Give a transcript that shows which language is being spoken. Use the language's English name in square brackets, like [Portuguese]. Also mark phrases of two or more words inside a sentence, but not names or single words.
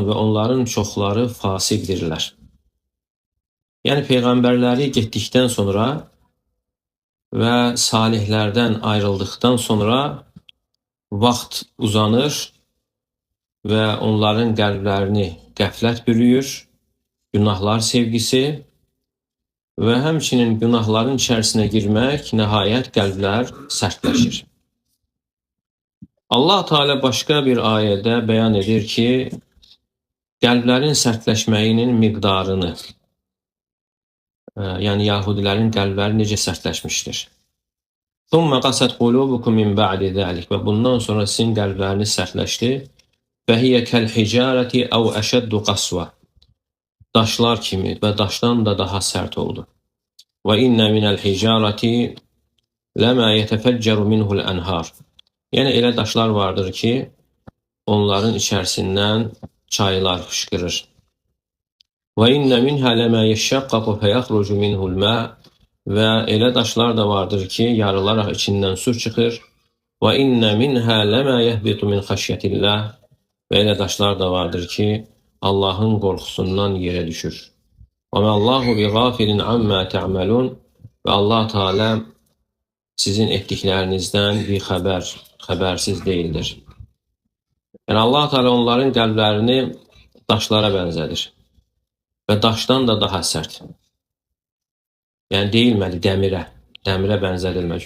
[Azerbaijani] Və onların çoxları fasiqdirlər. Yəni peyğəmbərləri getdikdən sonra və salihlərdən ayrıldıqdan sonra vaxt uzanır və onların qəlblərini qəflət bürüyür, günahlar sevgisi və həmçinin günahların içərisinə girmək, nəhayət qəlblər sərtləşir. Allah Teala başqa bir ayədə bəyan edir ki, qəlblərin sərtləşməyinin miqdarını, yəni Yahudilərin qəlbləri necə sərtləşmişdir. [Arabic] ثُمَّ قَسَتْ قُلُوبُكُمْ مِنْ بَعْدِ ذَلِكَ. [Azerbaijani] Və bundan sonra sizin qəlbləriniz sərtləşdi. [Arabic] فَهِيَ كَالْحِجَارَةِ أَوْ أَشَدُّ قَسْوَةً. [Azerbaijani] Daşlar kimi və daşdan da daha sərt oldu. [Arabic] وَإِنَّ مِنَ الْحِجَارَةِ لَمَا يَتَفَجَّرُ مِنْهُ الْأَنْهَارِ. [Azerbaijani] Yəni elə daşlar vardır ki, onların içərisindən çaylar fışqırır. [Arabic] وَإِنَّ مِنْهَا لَمَا يَشَّقَّقُ فَيَخْرُجُ مِنْهُ الْمَاءُ. [Azerbaijani] Və elə daşlar da vardır ki, yarılaraq içindən su çıxır. [Arabic] وَإِنَّ مِنْهَا لَمَا يَهْبِطُ مِنْ خَشْيَةِ اللّٰهِ. [Azerbaijani] Və elə daşlar da vardır ki, Allahın qorxusundan yerə düşür. [Arabic] وَمَا اللّٰهُ بِغَافِلٍ عَمَّا تَعْمَلُونَ. [Azerbaijani] Və Allah Teala sizin etdiklərinizdən bir xəbərsiz deyildir. Yəni Allah Teala onların qəlblərini daşlara bənzədir. Və daşdan da daha sərt. Yəni deyilməli dəmirə bənzədilmə.